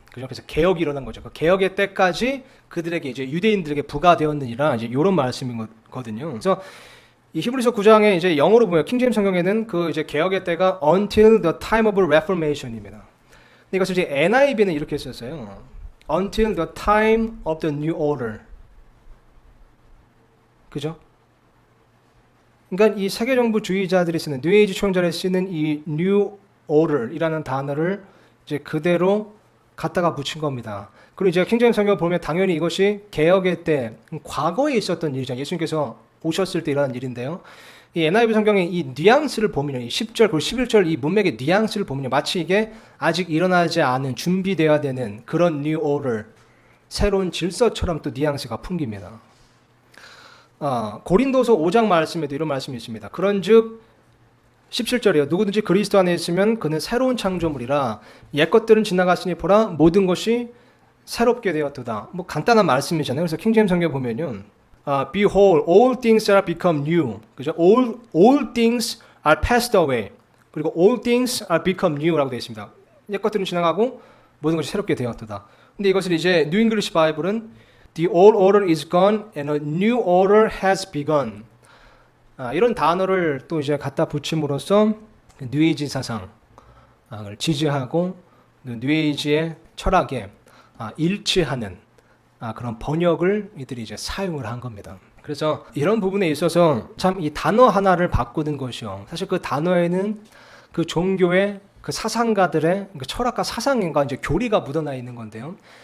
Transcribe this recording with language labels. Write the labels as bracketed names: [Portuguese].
[Korean] 그래서 개혁이 일어난 거죠. 그 개혁의 때까지 그들에게 이제 유대인들에게 부과되었느니라 이제 이런 말씀이거든요. 그래서 이 히브리서 9장에 이제 영어로 보면 킹제임스 성경에는 그 이제 개혁의 때가 [English] until the time of reformation [Korean] 입니다. 근데 이것을 이제 NIV는 이렇게 썼어요. [English] until the time of the new order. [Korean] 그죠? 그러니까 이 세계 정부주의자들이 쓰는 뉴에이지 초연자들이 쓰는 이 new order이라는 단어를 이제 그대로 갖다가 붙인 겁니다. 그리고 이제 킹제임스 성경을 보면 당연히 이것이 개혁의 때 과거에 있었던 일이죠. 예수님께서 오셨을 때 일어난 일인데요. 이 NIV 성경의 이 뉘앙스를 보면요, 이 10절 그리고 11절 이 문맥의 뉘앙스를 보면요, 마치 이게 아직 일어나지 않은 준비되어야 되는 그런 new order, 새로운 질서처럼 또 뉘앙스가 풍깁니다. 고린도서 5장 말씀에도 이런 말씀이 있습니다. 그런즉 17절이에요. 누구든지 그리스도 안에 있으면 그는 새로운 창조물이라 옛것들은 지나갔으니 보라 모든 것이 새롭게 되었도다. 뭐 간단한 말씀이잖아요. 그래서 킹제임스 성경 보면요, [English] Behold, all things are become new. [Korean] 그죠? [English] All things are passed away. [Korean] 그리고 [English] all things are become new라고 [Korean] 되어 있습니다. 옛것들은 지나가고 모든 것이 새롭게 되었도다. 근데 이것을 이제 뉴 잉글리시 바이블은 [English] The old order is gone and a new order has begun. [Korean] 이런 단어를 또 이제 갖다 붙임으로써 뉴에이지 사상을 지지하고 뉴에이지의 철학에 일치하는 그런 번역을 이들이 이제 사용을 한 겁니다. 그래서 이런 부분에 있어서 참 이 단어 하나를 바꾸는 것이요, 사실 그 단어에는 그 종교의 그 사상가들의 그 철학과 사상과 이제 교리가 묻어나 있는 건데요.